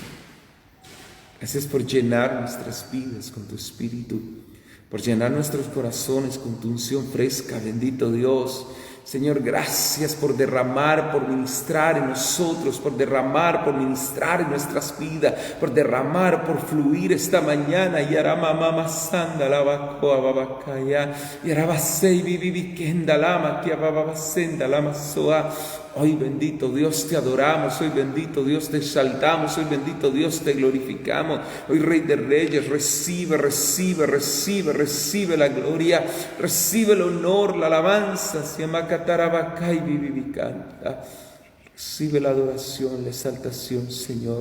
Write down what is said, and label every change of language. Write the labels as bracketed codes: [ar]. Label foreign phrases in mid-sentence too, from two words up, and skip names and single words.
[es] Gracias por llenar nuestras vidas con tu Espíritu, por llenar nuestros corazones con tu unción fresca, bendito Dios. Señor, gracias por derramar, por ministrar en nosotros, por derramar, por ministrar en nuestras vidas, por derramar, por fluir esta mañana. Yarama mama sanda lava koa babakaya, yaraba sei vivikenda lama kia babasenda lama soa. Hoy, bendito Dios, te adoramos. Hoy, bendito Dios, te exaltamos. Hoy, bendito Dios, te glorificamos. Hoy, Rey de Reyes, recibe la gloria, recibe el honor, la alabanza. Recibe la adoración, la exaltación, Señor.